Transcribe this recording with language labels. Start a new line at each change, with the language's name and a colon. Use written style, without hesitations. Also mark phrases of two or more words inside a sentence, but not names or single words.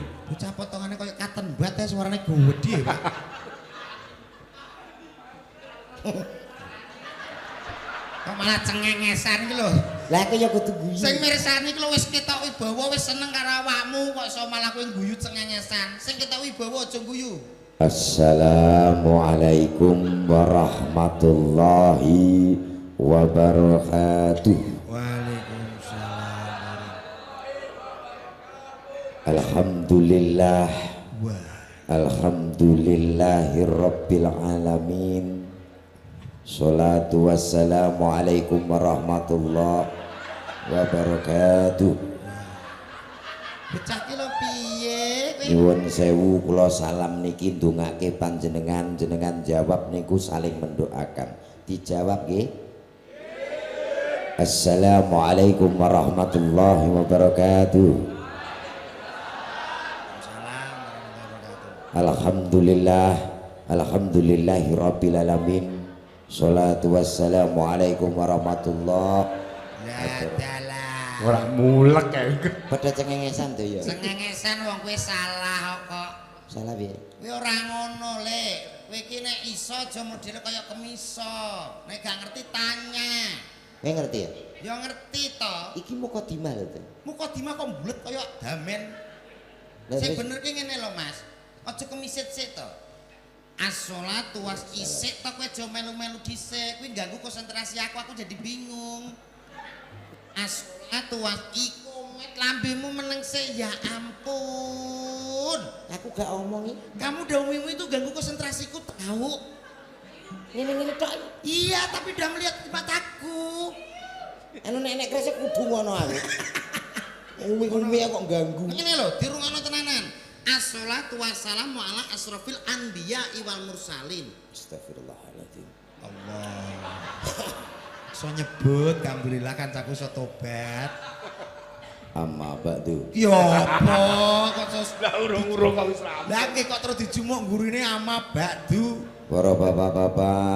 Javanese: Bocah potongane kaya katen bat suarane gede, Pak. Kok malah cengengesan iki lho. Lah aku ya kudu guyu. Sing mirsani iki lho wis ketok wibawa wis seneng karo awakmu kok iso malah kowe guyu cengengesan. Sing ketok wibawa aja guyu.
Arabic: السلام عليكم ورحمة الله وبركاته.
Javanese: Waalaikumsalam. Alhamdulillah. Wah.
Arabic: الحمد لله رب العالمين. الصلاة والسلام عليكم ورحمة الله وبركاته.
Javanese: Bocah ki lho piye kowe? Nyuwun sewu kula salam niki ndongake panjenengan jenengan jawab niku saling mendoakan. Dijawab nggih.
Arabic: السلام عليكم ورحمة الله وبركاته. الحمد لله، الحمد لله رب العالمين. الصلاة والسلام عليكم ورحمة الله وبركاته.
Javanese: Ora mulek kae. Padha cengengesan to ya. Cengengesan wong kowe salah kok. Salah piye? Kowe ora ngono, Lek. Kowe iki nek iso aja modele kaya kemiso. Nek gak ngerti tanya. Kowe ngerti ya? Ya ngerti to. Iki mukadimah lho to. Mukadimah kok mbulet kaya damen. Lah Sing terus bener ki ngene lho, Mas. Aja kemisit sik to.
Arabic: الصلاة وس
Javanese: isik to kowe aja melu-melu dhisik. Kuwi ganggu konsentrasi aku jadi bingung.
Arabic: الصلاة وس
Javanese: iku met lambemu meneng sik ya ampun. aku gak omongi.
Indonesian: Kamu dawuhmu itu ganggu konsentrasiku tahu.
Javanese: Ngene-ngene tok.
Indonesian: Iya, tapi udah melihat mataku.
Javanese: Anu nek kresek kudu ngono aku. Umi-umi kok ganggu. Ngene lho, dirungokno tenanan.
Arabic: الصلاة والسلام على أشرف الأنبياء والمرسلين.
Javanese: Astagfirullahaladzim. Allah. So nyebut, alhamdulillah kancaku so tobat.
Arabic: أما بعد.
Javanese: Ya apa kok sos Lah urung-urung kok wis rampung. lah kok terus dijumuk gurine
Arabic: أما بعد.
Javanese: Para bapak-bapak,